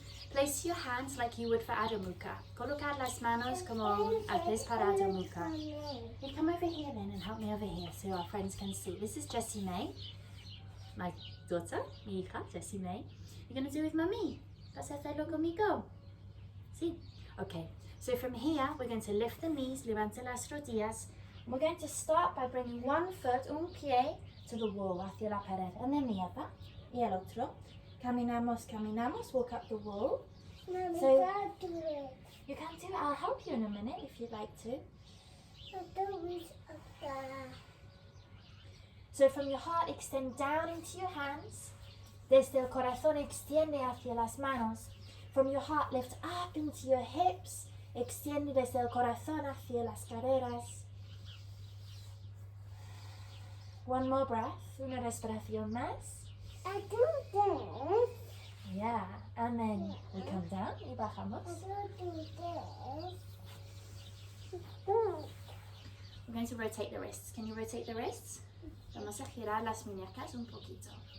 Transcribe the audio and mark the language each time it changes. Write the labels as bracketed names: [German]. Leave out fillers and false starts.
[English] Place your hands like you would for Adho Mukha. [Spanish] Colocar las manos como haces para Adho Mukha. [English] You come over here then and help me over here so our friends can see. This is Jessie May, my daughter, [Spanish] mi hija, [English] Jessie May. You're going to do with Mummy. [Spanish] ¿Vas a hacerlo conmigo? Sí. [English] Okay. So from here, we're going to lift the knees, [Spanish] levanta las rodillas. [English] We're going to start by bringing one foot, [Spanish] un pie, [English] to the wall, [Spanish] hacia la pared. [English] And then the other, [Spanish] y el otro. Caminamos, caminamos, [English] walk up the wall. Mommy, So- can't do it. You can do it. I'll help you in a minute if you'd like to. I don't wish of that. So from your heart, extend down into your hands. [Spanish] Desde el corazón, extiende hacia las manos. [English] From your heart, lift up into your hips. [Spanish] Extiende desde el corazón hacia las caderas. [English] One more breath. [Spanish] Una respiración más. [English] I do this. Yeah. And then we come down y I [Spanish] bajamos. [English] don't do this. We're going to rotate the wrists. Can you rotate the wrists? [Spanish] Vamos a girar las muñecas un poquito.